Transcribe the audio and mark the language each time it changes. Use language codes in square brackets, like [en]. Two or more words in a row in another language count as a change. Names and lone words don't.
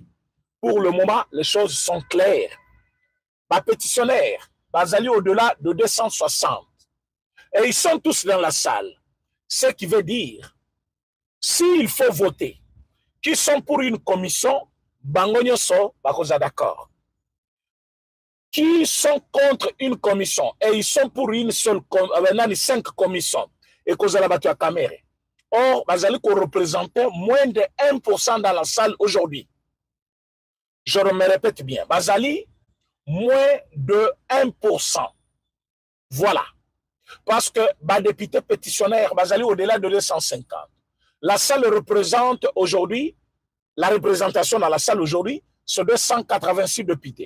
[fr] Pour le moment, les choses sont claires. Les pétitionnaires, ils allaient au-delà de 260. Et ils sont tous dans la salle. Ce qui veut dire, s'il faut voter, qui sont pour une commission, [ln] bango nyonso bakoza [fr] d'accord. Qui sont contre une commission et ils sont pour une seule, 5 commissions et [ln] kozala bato ya Kamere. [fr] Or, [ln] bazali ko [fr] représenter moins de 1% dans la salle aujourd'hui. Je me répète bien, bazali moins de 1%. Voilà. Parce que les députés pétitionnaires, bazali au-delà de 250. La salle représente aujourd'hui, la représentation dans la salle aujourd'hui, c'est 286 députés.